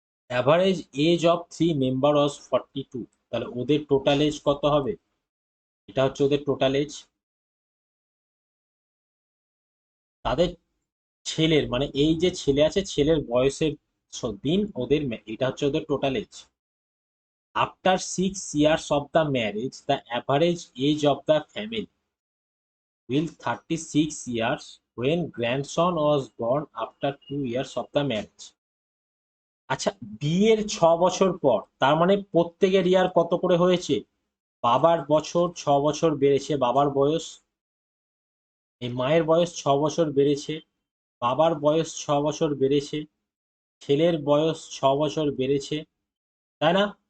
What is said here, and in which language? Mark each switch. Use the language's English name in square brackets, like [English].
[English] Average age of three member was 42। [Bangla] তাহলে ওদের total age কত হবে? এটা হচ্ছে ওদের টোটাল এজ। তাদের ছেলের, মানে এই যে ছেলে আছে, ছেলের বয়সের দিন ওদের এটা হচ্ছে ওদের total age. [English] After 6 years of the marriage, the average age of the family will 36 years when grandson was born after 2 years of the marriage. [Bangla] আচ্ছা, বিয়ের 6 বছর পর, তার মানে প্রত্যেকের ইয়ার কত করে হয়েছে? বাবার বছর 6 বছর বেড়েছে, বাবার বয়স, এই মায়ের বয়স 6 বছর বেড়েছে, বাবার বয়স 6 বছর বেড়েছে, ছেলের বয়স 6 বছর বেড়েছে, তাই না?